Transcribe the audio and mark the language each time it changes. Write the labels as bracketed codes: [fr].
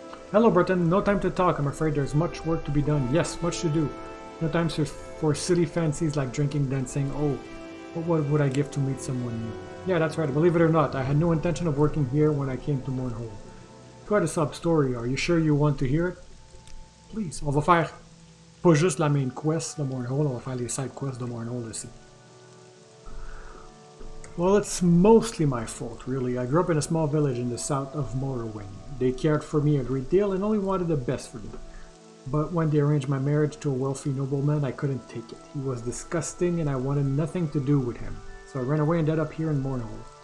[en] Hello, Breton. No time to talk. I'm afraid there's much work to be done. Yes, much to do. No time for silly fancies like drinking, dancing. Oh, what would I give to meet someone new? Yeah, that's right. Believe it or not, I had no intention of working here when I came to Mournhold. Quite a sub-story. Are you sure you want to hear it? Please. [fr] On va faire pas juste la main quest de Mournhold, on va faire les side quests de Mournhold aussi. [en] Well, it's mostly my fault, really. I grew up in a small village in the south of Morrowind. They cared for me a great deal and only wanted the best for me. But when they arranged my marriage to a wealthy nobleman, I couldn't take it. He was disgusting and I wanted nothing to do with him. So I ran away and ended up here in Mournhold.